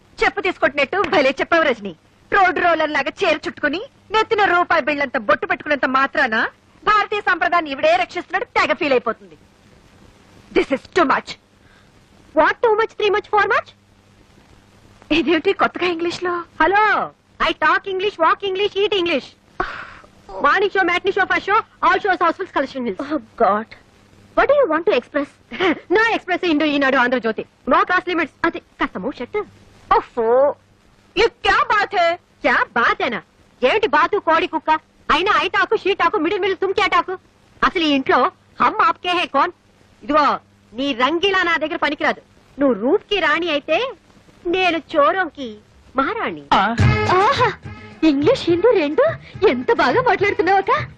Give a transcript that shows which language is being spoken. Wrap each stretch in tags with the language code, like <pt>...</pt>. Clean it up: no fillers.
<te>చెప్పు తీసుకొట్టినట్టు భలే చెప్పావు రజని. రోడ్డు రోలర్ లాగా చీర చుట్టుకుని నెత్తిన రూపాయి బిళ్ళంత బొట్టు పెట్టుకున్నంత మాత్రాన భారతీయ సంప్రదాయాన్ని ఇవిడే రక్షిస్తున్నాడు తెగ ఫీల్ అయిపోతుంది.</te> <en>This is too much. What too much, 3 much, 4 much?</en> <te>ఇదేమిటి కొత్తగా ఇంగ్లీష్ లో?</te> <en>Hello, I talk English, walk English, eat English. Morning show, matinee show, first show, all shows housefuls, collection hills. Oh God, what do you want to express?</en> <te>No express, Indo, Eenadu, Andhra Jyothi.</te> <en>No cross limits.</en> <te>అది కాస్త move shirt.</te> <hi>ఓఫో, ये क्या बात है? क्या बात है ना?</hi> <te>ఏమిటి బాతు, కోడి, కుక్క అయినా I talk, she talk, middle</te> <hi>తుమ్ క్యా</hi> <te>టాకు? అసలు ఈ ఇంట్లో హమ్ ఆప్కే హే కోన్? ఇదిగో నీ రంగిలా నా దగ్గర పనికిరాదు. నువ్వు రూప్ కి రాణి అయితే నేను చోరంకి మహారాణి. ఆహా ఇంగ్లీష్ హిందీ రెండు ఎంత బాగా మాట్లాడుతున్నావక్క.</te>